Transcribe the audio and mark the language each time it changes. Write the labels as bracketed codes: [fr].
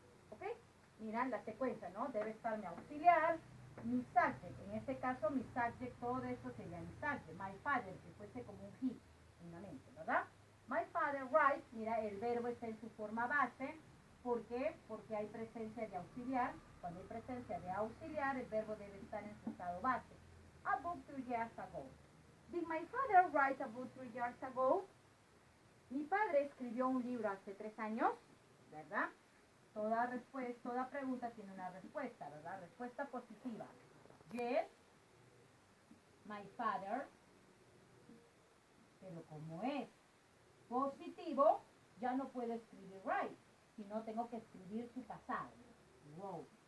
[es] Ok, miran la secuencia, ¿no? Debe estar mi auxiliar, mi subject, en este caso mi subject, todo eso sería mi subject, [en] my father, [es] que fuese como un he en la mente, ¿verdad? [en] My father writes, [es] mira, el verbo está en su forma base. ¿Por qué? Porque hay presencia de auxiliar. Cuando hay presencia de auxiliar, el verbo debe estar en su estado base. [en] A book 3 years ago. Did my father write a book 3 years ago? [es] Mi padre escribió un libro hace 3 años, ¿verdad? Toda pregunta tiene una respuesta, ¿verdad? Respuesta positiva. [en] Yes, my father. [es] Pero como es positivo, ya no puedo escribir right, sino tengo que escribir su pasado. Wow.